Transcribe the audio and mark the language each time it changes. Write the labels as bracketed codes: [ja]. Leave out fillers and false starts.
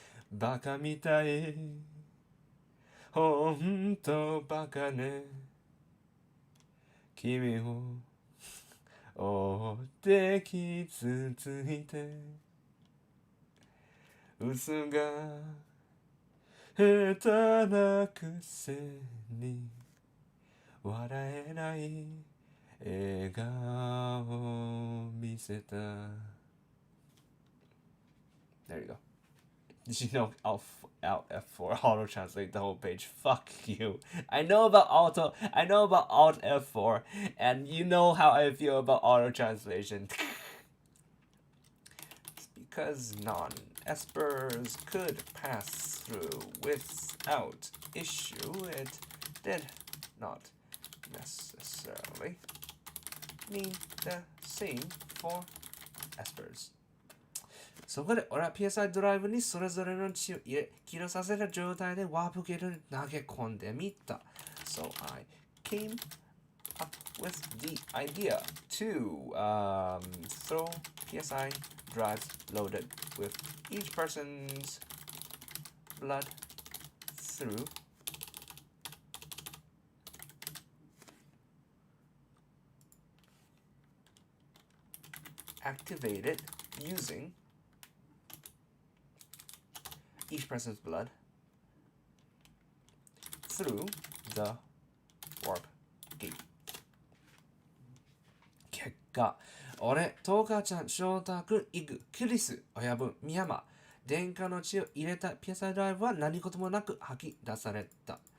[ja] バカみたいほんとバカね君を追って傷ついて嘘が下手なくせに笑えない笑顔を見せた [en] There you go. Did you know Alt F4 auto translate the whole page? Fuck you. I know about Alt F4, and you know how I feel about auto translation. It's because non-espers could pass through without issue. It did not necessarily mean the same for espers. [ja] そこで俺は PSI ドライブにそれぞれの血を入れ起動させた状態でワープゲートに投げ込んでみた。 [en] So I came up with the idea to throw PSI drives loaded with each person's blood through activated using each person's blood through the warp gate. [ja] 結果、俺、トーカーちゃん、翔太くん、イグ、クリス、親分、ミヤマ、電化の血を入れた PSI ドライブは何事もなく吐き出された。